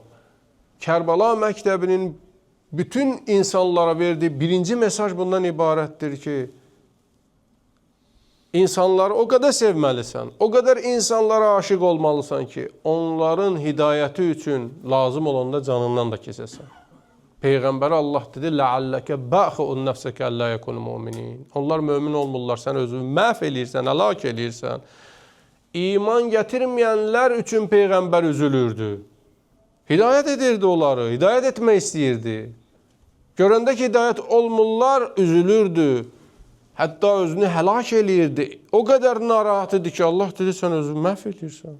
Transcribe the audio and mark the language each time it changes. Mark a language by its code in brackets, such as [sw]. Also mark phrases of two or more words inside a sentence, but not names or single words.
[az] Kərbala məktəbinin bütün insanlara verdiyi birinci mesaj bundan ibarətdir ki, insanları o qədər sevməlisən, o qədər insanlara aşiq olmalısan ki, onların hidayəti üçün lazım olanda canından da keçəsən. Peyğəmbərə Allah dedi, [ar] لَعَلَّكَ بَأْخُ النَّفْسَكَ أَلَّا يَكُنُ مُؤْمِنِينَ. [az] Onlar mömin olmurlar, sən özünü məhv eləyirsən, həlak eləyirsən. İman gətirməyənlər üçün Peyğəmbər üzülürdü. Hidayət edirdi onları, hidayət etmək istəyirdi. Görəndə ki, hidayət olmurlar, üzülürdü. Hətta özünü həlak eləyirdi. O qədər narahat idi ki, Allah dedi, sən özünü məhv edirsən.